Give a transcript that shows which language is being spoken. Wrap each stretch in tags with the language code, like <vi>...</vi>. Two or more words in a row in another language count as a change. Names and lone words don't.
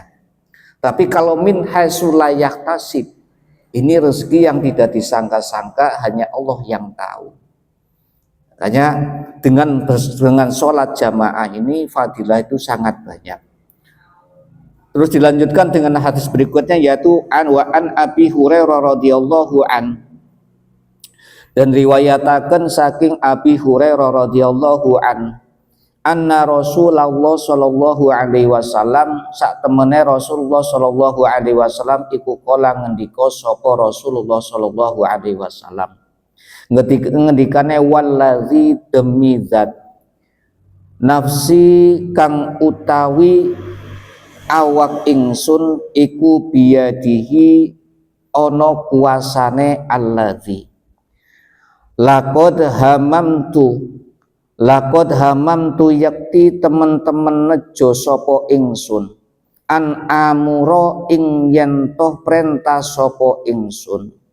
<id>Tapi kalau</id> <ar>من حيث لا يحتسب,</ar> <id>ini rezeki yang tidak disangka-sangka, hanya Allah yang tahu. Makanya dengan sholat jamaah ini fadilah itu sangat banyak. Terus dilanjutkan dengan hadis berikutnya, yaitu</id> <ar>عن أبي هريرة رضي الله عن, dan</ar> <jv>riwayataken saking</jv> <ar>أبي هريرة رضي الله عن أن رسول الله صلى الله عليه وسلم,</ar> <jv>sak temene Rasulullah</jv> <ar>صلى الله عليه وسلم</ar> <jv>iku kala ngendika sapa Rasulullah</jv> <ar>صلى الله عليه وسلم,</ar> <jv>ngendikane wallazi demi zat nafsi kang utawi awak ingsun iku biyadihi ana kuasane</jv> <ar>الذي لقد هممت</ar> <jv>yakti temen-temen nejo sapa ingsun</jv> <ar>أن آمر</ar> <jv>ing yen toh perintah sapa ingsun</jv>